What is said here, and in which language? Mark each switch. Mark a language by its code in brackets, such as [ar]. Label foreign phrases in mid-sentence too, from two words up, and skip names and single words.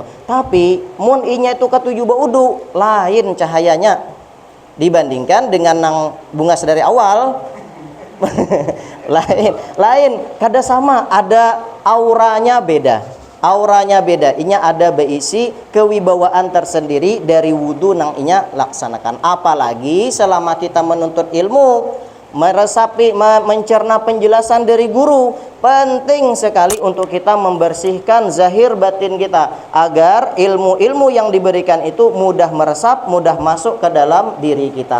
[bjn] Tapi mun inya itu ketujuh baudu, lain cahayanya dibandingkan dengan nang bungas dari awal. lain kada sama, ada auranya beda. Inya ada berisi kewibawaan tersendiri dari wudu nang inya laksanakan. [id] Apalagi selama kita menuntut ilmu, meresapi, mencerna penjelasan dari guru, penting sekali untuk kita membersihkan zahir batin kita agar ilmu-ilmu yang diberikan itu mudah meresap, mudah masuk ke dalam diri kita.